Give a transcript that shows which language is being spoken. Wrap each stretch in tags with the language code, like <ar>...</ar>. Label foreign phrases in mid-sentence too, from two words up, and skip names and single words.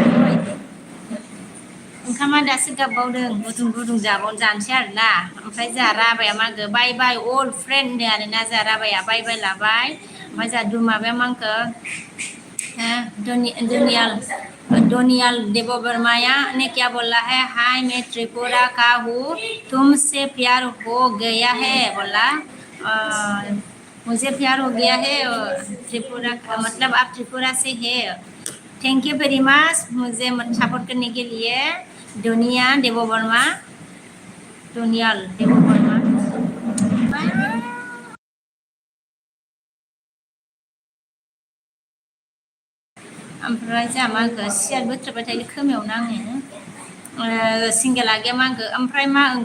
<brx>ओंखामा दासो गाबबावदों गुदुं जानोसै आरोना ओमफ्राय जोंहा राबाया मा होनखो</brx> <en>bye bye old friend</en> <brx>होनदों आरोना जोंहा राबाया बाय लाबाय ओमफ्राय जोंहा माबाया मा होनखो</brx> <hi>डोनियल देवबर्माया ने क्या बोला है हाय मैं त्रिपुरा का हूँ तुमसे प्यार हो गया है बोला मुझे प्यार हो गया है त्रिपुरा का मतलब आप त्रिपुरा से है</hi> <en>thank you very much</en> <hi>मुझे सपोर्ट करने के लिए डोनियल देवबर्मा</hi> <brx>ओमफ्राय जोंहा मा होनखो सियार बोथ्रोदबाय थायो खोमायावनो आङो सिंगेला गैया मा होनखो ओमफ्राय</brx>